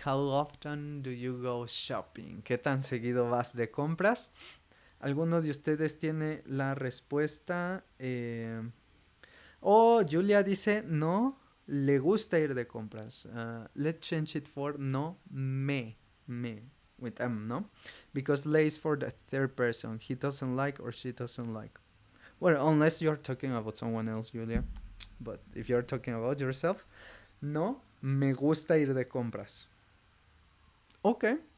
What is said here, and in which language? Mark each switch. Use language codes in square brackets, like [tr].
[en] How often do you go shopping? [es] ¿Qué tan seguido vas de compras? ¿Alguno de ustedes tiene la respuesta? Julia dice no, le gusta ir de compras. [en] Let's change it for no, me, with M, no? Because le is for the third person. He doesn't like or she doesn't like. Well, unless you're talking about someone else, Julia. But if you're talking about yourself, [es] no, me gusta ir de compras. [en] Okay.